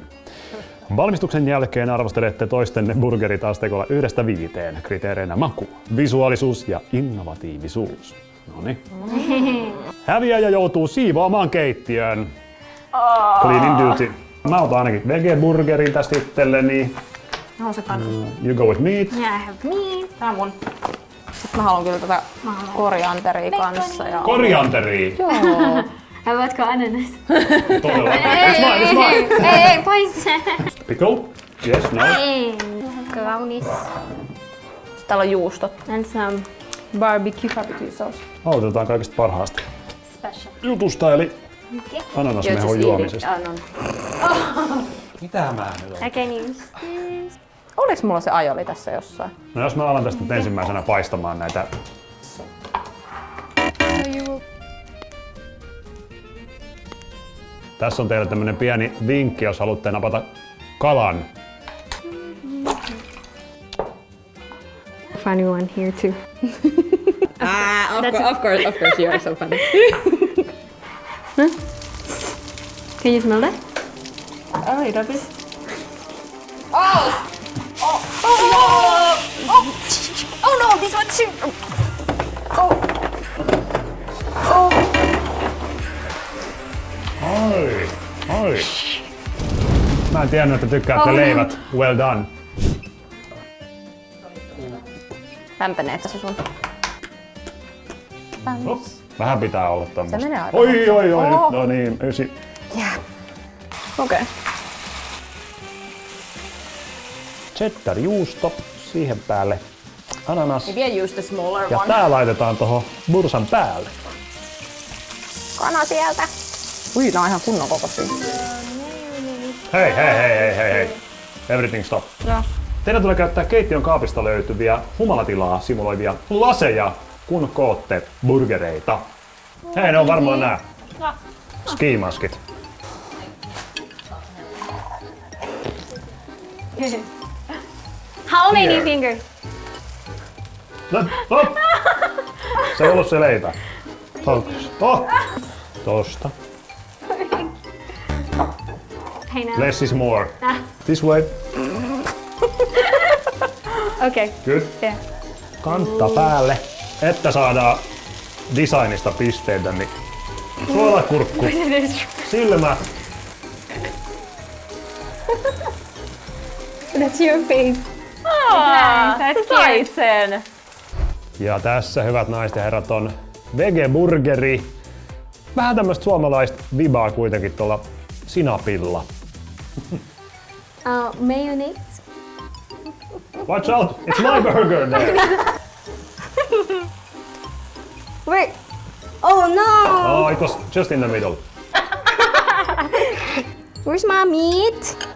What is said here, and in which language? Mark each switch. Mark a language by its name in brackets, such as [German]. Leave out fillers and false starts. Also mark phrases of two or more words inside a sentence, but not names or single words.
[Finnish] Valmistuksen jälkeen arvostelette toistenne burgerit asteikolla 1–5, kriteereinä maku, visuaalisuus ja innovatiivisuus. Noniin. Häviäjä joutuu siivoamaan keittiön. [English] Cleaning duty. [Finnish] Mä otan ainakin vege-burgerin tästä itselleni. No se kannattaa. [English] You go with meat. Yeah, I have meat. [Finnish] Tää on mun. Sitten mä haluan kyllä tätä korianteria kanssa. Ja... Korianteria! Joo. Haluatko ananas? Todellakin. [English] It's mine! [Finnish] Ei, pois! [English] Pickle? Yes, no. [Finnish] Kaunis. Täällä on juustot. [English] And some Barbecue sauce. [Finnish] Aloitetaan kaikista parhaasta [English] special. [Finnish] jutusta, eli ananasmehun juomisesta. Mitä mä nyt on? [English] I can use this. [Finnish] Oliks mulla se ajoli tässä jossain? No jos mä alan tästä nyt ensimmäisenä paistamaan näitä. Tässä on teille tämmönen pieni vinkki, jos haluatte napata kalan. [English] Funny one here too. Of course you are so funny. Can you smell that? A little bit. Oh no, this one too. [Finnish] Oi. Mä en tiennyt, että tykkäätte leivät. [English] Well done. [Finnish] Lämpenee tässä sun. Vähän pitää olla tommoista. Se menee aika Oi. [English] Oh. [Finnish] No niin, 9. Okei. Cheddar-juusto, siihen päälle ananas. [English] Maybe I use the smaller [Finnish] Ja [English] one. [Finnish] tää laitetaan tohon bursan päälle. Kana sieltä. Ui, nää on ihan kunnon kokoisia. Hei. [English] Everything stop. [Finnish] Joo. Teidän tulee käyttää keittiön kaapista löytyviä humalatilaa simuloivia laseja, kun kootte burgereita. Hei, ne on varmaan nää skimaskit. [English] How many Here. fingers? Hop. [Finnish] Se ei ollut se leipä. Focus. Tosta. [English] Hey now. Less is more. This way. Okay. Good. Yeah. [Finnish] Kantta päälle, että saadaan designista pisteitä, niin suolakurkku, silmät. [English] That's your face. That's [Finnish] Sait sen. Ja tässä, hyvät naiset ja herrat, on vege-burgeri. Vähän tämmöistä suomalaista vibaa kuitenkin tuolla sinapilla. [English] Mayonnaise. Watch out, it's my burger there. Wait. Oh no! Oh, it was just in the middle. Where's my meat?